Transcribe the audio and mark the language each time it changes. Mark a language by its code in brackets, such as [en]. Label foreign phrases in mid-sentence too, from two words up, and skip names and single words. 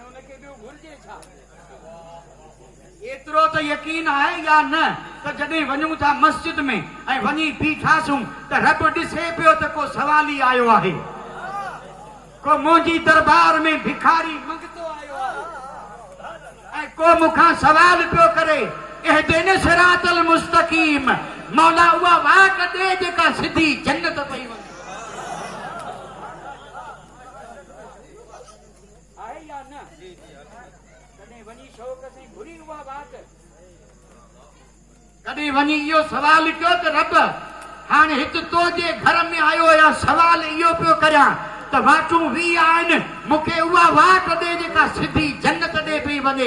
[sd] उनखे ॿियो घुरिजे छा एतिरो त यकीन आहे या न त जॾहिं वञूं था मस्जिद में ऐं वञी बीठासूं त रब ॾिसे पियो त को सवाली आयो आहे को मुंहिंजी दरबार में भिखारी मंगतो आयो आहे ऐं को मूंखां सवाल पियो करे [ar] اهدنا الصراط المستقيم [sd] मौला उहा वाक ॾे जेका सिधी जन्नत पई वञे आहे या न कॾहिं वञी शौक़ सां घुरी उहा वाक कॾहिं वञी इहो सवाल कयो त रब हाणे हिते तो जे घर में आयो आहियां सवाल इहो पियो करियां त वाटूं वी आहिनि मूंखे उहा वाट ॾे जेका सिधी जन्नत ॾे पई वञे।